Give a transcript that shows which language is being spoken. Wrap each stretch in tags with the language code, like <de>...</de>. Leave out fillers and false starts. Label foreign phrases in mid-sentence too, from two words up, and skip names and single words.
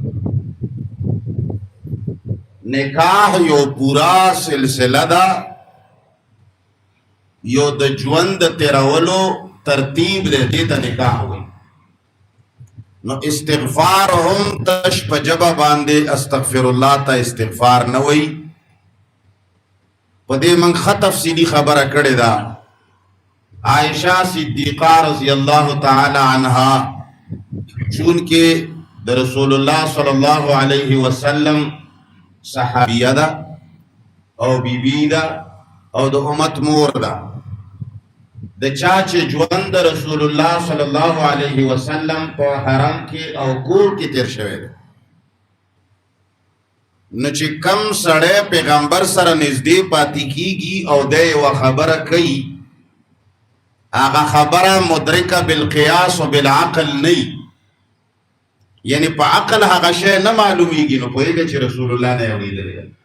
<ps>نکاح یو پورا سلسله ده، یو د ژوند د تېرولو ترتیب دی، دې ته نکاح وایي. نو استغفار هم تش په ژبه باندې</ps> <ar>استغفر الله</ar> <ps>ته استغفار نه وایي. په دې موږ ښه تفصیلي خبره کړې ده. عائشہ صدیقہ</ps> <ar>رضی اللہ تعالی عنہا</ar> <ps>چونکہ د رسول اللہ</ps> <ar>صلی اللہ علیہ وسلم</ar> <ps>صحابیہ دا او بی بی دا او د امت مور دا، د چا چې ژوند د رسول الله</ps> <ar>صلی الله علیه وسلم</ar> <ps>په حرم کې او کور کې تیر شوی دی. نو چې کم سړی پیغمبر سره نږدې پاتې کیږي او د یوه خبره کوي، هغه خبره</ps> <ar>مدرکه بالقیاس و بالعقل</ar> <ps>نه، یعنی په عقل هغه شی نه معلومیږي، نو پوهېږه چې رسول الله نه یې اورېدلی.</ps>